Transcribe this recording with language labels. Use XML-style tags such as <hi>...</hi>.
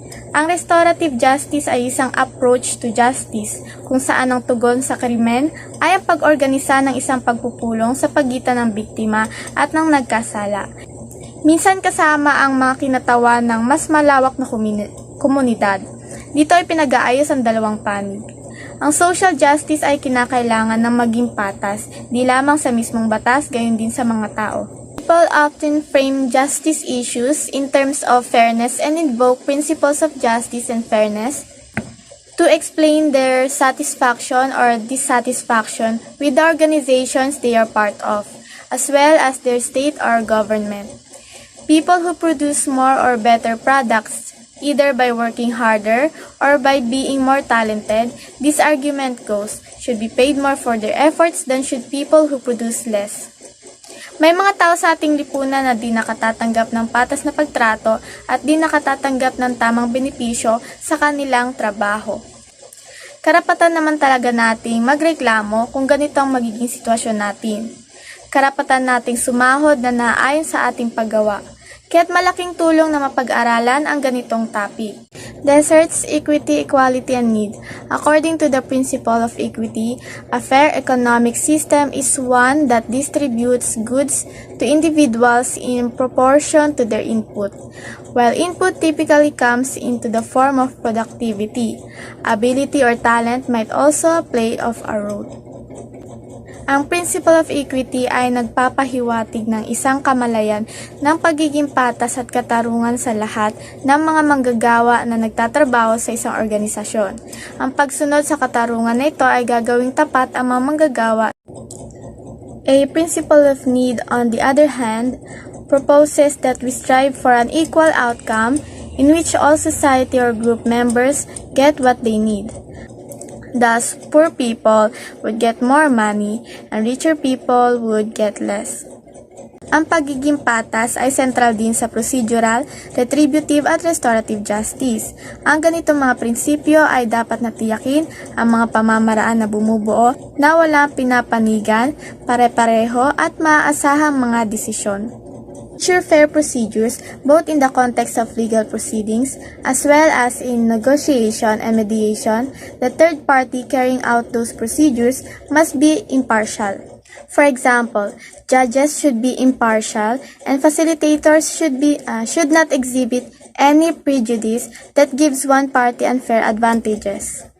<tl>Ang restorative justice ay isang</tl> <en>approach to justice</en> <tl>kung saan ang tugon sa krimen ay ang pag-organisa ng isang pagpupulong sa pagitan ng biktima at ng nagkasala. Minsan kasama ang mga kinatawan ng mas malawak na komunidad. Dito ay pinag-aayos ang dalawang panig. Ang social justice ay kinakailangan ng maging patas, di lamang sa mismong batas, gayon din sa mga tao.</tl> <en>People often frame justice issues in terms of fairness and invoke principles of justice and fairness to explain their satisfaction or dissatisfaction with the organizations they are part of, as well as their state or government. People who produce more or better products, either by working harder or by being more talented, this argument goes, should be paid more for their efforts than should people who produce less.</en> <tl>May mga tao sa ating lipunan na di nakatatanggap ng patas na pagtrato at di nakatatanggap ng tamang benepisyo sa kanilang trabaho. Karapatan naman talaga nating magreklamo kung ganito ang magiging sitwasyon natin. Karapatan nating sumahod na naayon sa ating paggawa. Kaya't malaking tulong na mapag-aralan ang ganitong topic.</tl> <en>Deserts, equity, equality, and need. According to the principle of equity, a fair economic system is one that distributes goods to individuals in proportion to their input. While input typically comes into the form of productivity, ability or talent might also play a role.</en> <tl>Ang principle of equity ay nagpapahiwatig ng isang kamalayan ng pagiging patas at katarungan sa lahat ng mga manggagawa na nagtatrabaho sa isang organisasyon. Ang pagsunod sa katarungan na ito ay gagawing tapat ang mga manggagawa.</tl> <en>A principle of need, on the other hand, proposes that we strive for an equal outcome in which all society or group members get what they need. Thus, poor people would get more money and richer people would get less.</en> <tl>Ang pagiging patas ay sentral din sa procedural, retributive at restorative justice. Ang ganitong mga prinsipyo ay dapat natiyakin ang mga pamamaraan na bumubuo na walang pinapanigan, pare-pareho at maaasahang mga desisyon.</tl> <en>ensure fair procedures both in the context of legal proceedings as well as in negotiation and mediation. The third party carrying out those procedures must be impartial. For example, judges should be impartial and facilitators should not exhibit any prejudice that gives one party unfair advantages.</en>